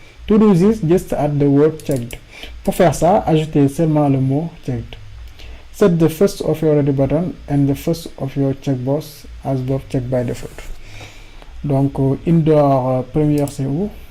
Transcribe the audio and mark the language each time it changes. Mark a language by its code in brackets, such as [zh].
[en] To do this, just add the word checked. [fr] Pour faire ça, ajoutez seulement le mot checked. [en] Set the first of your radio button and the first of your checkbox as both checked by default. [fr] Donc, indoor première, c'est où?